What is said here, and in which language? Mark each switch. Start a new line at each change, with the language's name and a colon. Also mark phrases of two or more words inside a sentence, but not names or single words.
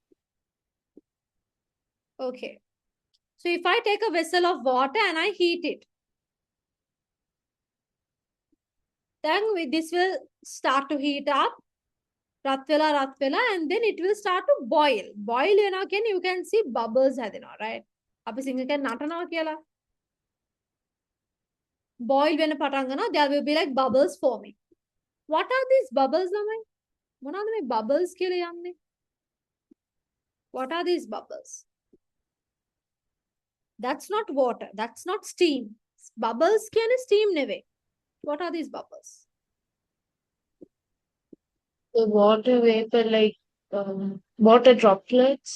English: Okay. So if I take a vessel of water and I heat it, then this will start to heat up,
Sinhala: රත් වෙලා,
English: and then it will start to boil. Boil again, you can see bubbles හැදෙනවා, right?
Sinhala: අපි සිංහ කියන්නේ නටනවා කියලා. Boil වෙන පටන් ගන්නවා,
English: there will be like bubbles forming. What are these bubbles
Sinhala: ළමයි? මොනවද මේ bubbles කියලා යන්නේ?
English: What are these bubbles? That's not water. That's not steam.
Sinhala: Bubbles කියන්නේ steam නෙවෙයි.
English: What are these bubbles? The water vapor, like water droplets.